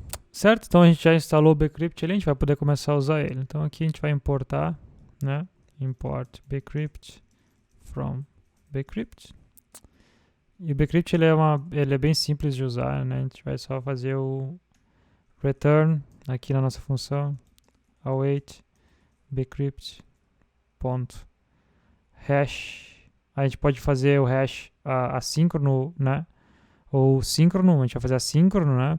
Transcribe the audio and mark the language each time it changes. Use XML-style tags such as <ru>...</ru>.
<pt>Certo? Então a gente já instalou o Bcrypt ali, a gente vai poder começar a usar ele. Então aqui a gente vai importar, né?</pt> <en>Import Bcrypt from Bcrypt.</en> <pt>E o Bcrypt ele é bem simples de usar, né? A gente vai só fazer o return aqui na nossa função await Bcrypt ponto hash. A gente pode fazer o hash assíncrono, né? Ou síncrono, a gente vai fazer assíncrono, né?</pt>